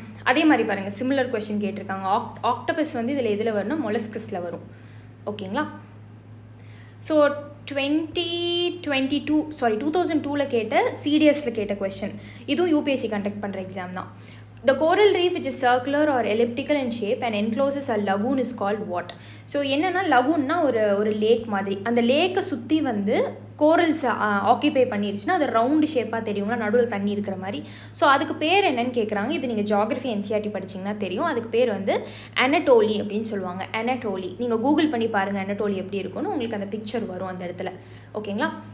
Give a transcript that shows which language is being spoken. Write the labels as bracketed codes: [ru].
[ta] அதே மாதிரி பாருங்கள், சிமிலர் கொஸ்டின் கேட்டிருக்காங்க. ஆக்டோபஸ் வந்து இதில் எதில் வரும்னா மொலஸ்கஸில் வரும். ஓகேங்களா? ஸோ 2002 கேட்ட சிடிஎஸில் கேட்ட கொஸ்டின், இதுவும் யூபிஎஸ்சி கண்டக்ட் பண்ணுற எக்ஸாம் தான். [en] The coral reef which is circular or elliptical in shape and encloses a lagoon is called what? [ta] So என்னென்னா லகூன்னா ஒரு லேக் மாதிரி. அந்த லேக்கை சுற்றி வந்து கோரல்ஸ் ஆக்கியபை பண்ணிருச்சுன்னா அது ரவுண்டு ஷேப்பாக தெரியுங்களா, நடுவில் தண்ணி இருக்கிற மாதிரி. ஸோ அதுக்கு பேர் என்னன்னு கேட்குறாங்க. இது நீங்கள் ஜியாகிரஃபி என்சிஆர்டி படிச்சிங்கன்னா தெரியும். அதுக்கு பேர் வந்து அனட்டோலி அப்படின்னு சொல்லுவாங்க. அனட்டோலி நீங்கள் கூகுள் பண்ணி பாருங்கள் அனட்டோலி எப்படி இருக்குன்னு, உங்களுக்கு அந்த பிக்சர் வரும் அந்த இடத்துல. ஓகேங்களா?